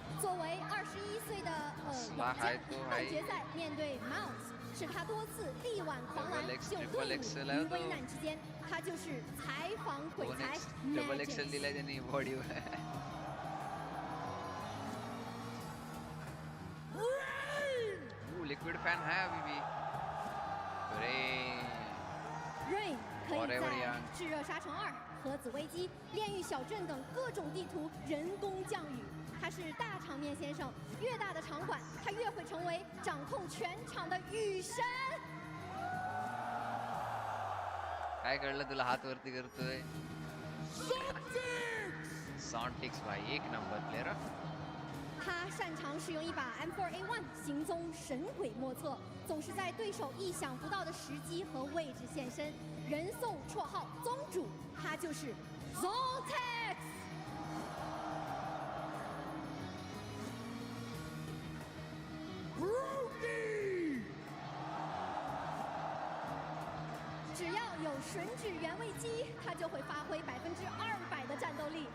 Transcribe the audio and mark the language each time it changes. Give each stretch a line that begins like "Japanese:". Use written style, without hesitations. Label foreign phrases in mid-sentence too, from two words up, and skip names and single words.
Chinese: 作为21岁的老将，半决赛面对 Mouse， 是他多次力挽狂澜，救队伍于危难之间。他就是采访鬼才
Hindi: Liquid fan है अभी भी।
Chinese: Rain 可以在炙热沙城2、核子危机、炼狱小镇等各种地图人工降雨。他是大场面先生，越大的场馆，他越会成为掌控全场的雨神。
Marathi: काय कळलं तुला हात वरती करतोय?
Hindi: Sontics भाई एक नंबर प्लेयर。
Chinese: 他擅长使用一把 M4A1， 行踪神鬼莫测，总是在对手意想不到的时机和位置现身。人送绰号“宗主”，他就是 Zontex。只要有吮指原味鸡，他就会发挥200%的战斗力。